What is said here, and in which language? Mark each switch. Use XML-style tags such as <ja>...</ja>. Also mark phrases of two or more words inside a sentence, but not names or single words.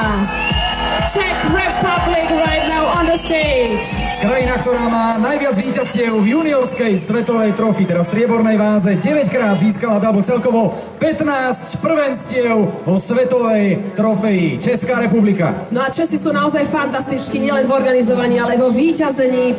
<en>Czech Republic right now on the stage.</en> <sk>Krajina, ktorá má najviac víťazstiev v juniorskej svetovej trofy, teda striebornej váze, 9-krát získala double, celkovo 15 prvenstiev vo svetovej trofeji.</sk> <cs>Česká republika.</cs> <sk>No a Česi sú naozaj fantastickí, nielen v organizovaní, ale vo víťazení.</sk>